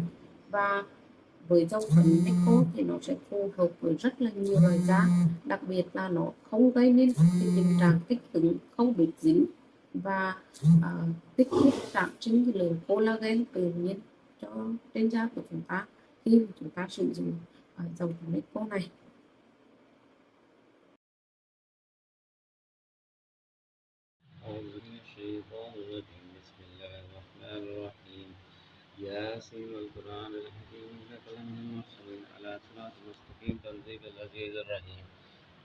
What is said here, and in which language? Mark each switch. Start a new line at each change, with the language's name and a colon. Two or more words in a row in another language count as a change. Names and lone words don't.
Vietnamese: Và với dòng phấn Nico thì nó sẽ phù hợp với rất là nhiều loại da, đặc biệt là nó không gây nên cái tình trạng kích ứng, không bị dính và kích thích sản sinh cái lượng collagen tự nhiên cho trên da của chúng ta khi mà chúng ta sử dụng dòng phấn Nico này.
Arabic: ياسين والقرآن الحكيم إنك لمن المرسلين على صراط مستقيم تنزيل العزيز الرحيم